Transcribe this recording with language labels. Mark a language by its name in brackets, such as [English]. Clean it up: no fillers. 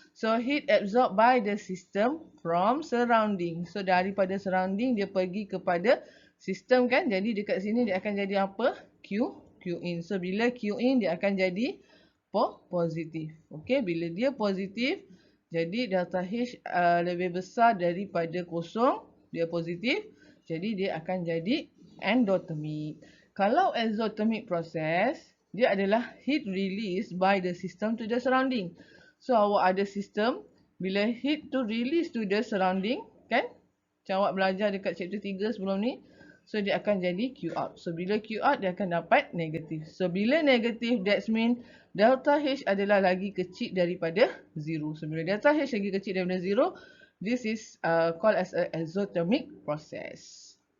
[English] So heat absorbed by the system from surrounding. [Malay] So daripada surrounding dia pergi kepada sistem kan. Jadi dekat sini dia akan jadi apa? Q in. So bila Q in dia akan jadi positif. Okay, bila dia positif, jadi delta H lebih besar daripada kosong, dia positif. Jadi dia akan jadi [English] endothermic. Kalau exothermic process, dia adalah heat release by the system to the surrounding. [Malay] So awak ada sistem, bila [English] heat to release to the surrounding [Malay] kan, macam awak belajar dekat chapter 3 sebelum ni, so dia akan jadi Q out. So bila Q out dia akan dapat negatif. So bila negatif, [English] that means [Malay] delta H adalah lagi kecil daripada 0. [English] So [Malay] bila delta H lagi kecil daripada 0, [English] this is called as a exothermic process.